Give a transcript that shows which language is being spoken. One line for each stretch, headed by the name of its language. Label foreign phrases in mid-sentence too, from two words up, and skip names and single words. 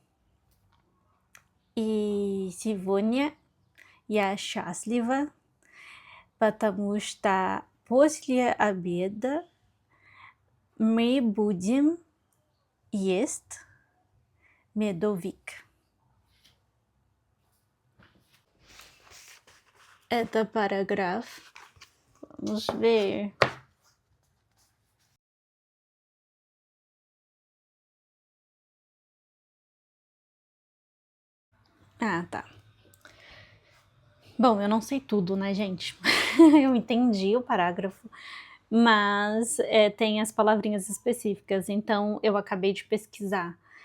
Russian: И сегодня я счастлива, потому что после обеда мы будем есть медовик. Это параграф.
Portuguese: Vamos ver. Tá. Bom, eu não sei tudo, né, gente? Eu entendi o parágrafo, mas tem as palavrinhas específicas, então eu acabei de pesquisar.